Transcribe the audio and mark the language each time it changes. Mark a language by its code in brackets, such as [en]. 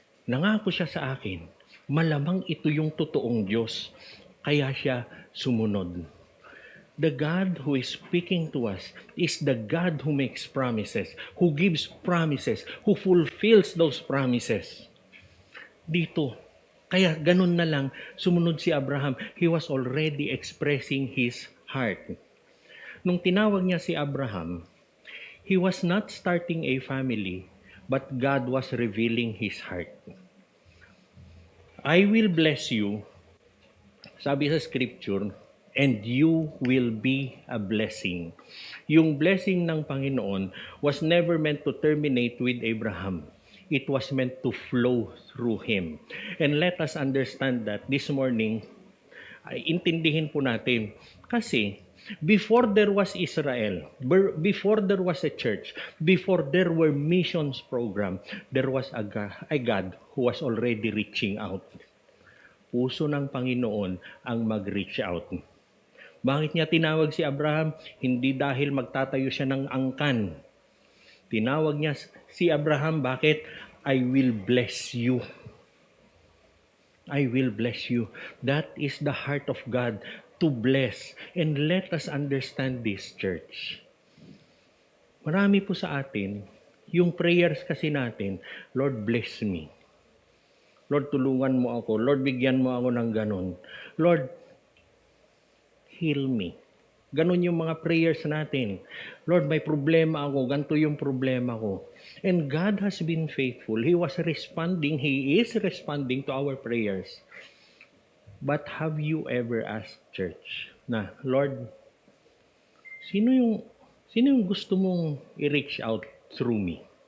[tl] Nangako siya sa akin, malamang ito yung totoong Diyos. Kaya siya sumunod. [en] The God who is speaking to us is the God who makes promises, who gives promises, who fulfills those promises. [tl] Dito, kaya ganun na lang, sumunod si Abraham. [en] He was already expressing his heart. [tl] Nung tinawag niya si Abraham, [en] he was not starting a family, but God was revealing his heart. I will bless you, [tl] sabi sa scripture, [en] and you will be a blessing. [tl] Yung blessing ng Panginoon [en] was never meant to terminate with Abraham. It was meant to flow through him. And let us understand that this morning, [tl] ay intindihin po natin. [en] Kasi, before there was Israel, before there was a church, before there were missions program, there was a God who was already reaching out. [tl] Puso ng Panginoon ang mag-reach out. Bakit niya tinawag si Abraham? Hindi dahil magtatayo siya ng angkan. Tinawag niya si Abraham, bakit? [en] I will bless you. I will bless you. That is the heart of God, to bless. And let us understand this, church. [tl] Marami po sa atin, yung prayers kasi natin, [en] Lord bless me. [tl] Lord tulungan mo ako. Lord bigyan mo ako ng ganun. [en] Lord, heal me. [tl] Ganon yung mga prayers natin. Lord, may problema ako. Ganito yung problema ko. [en] And God has been faithful. He was responding. He is responding to our prayers. But have you ever asked, church, [tl] na, Lord, sino yung gusto mong i-reach out [en] through me?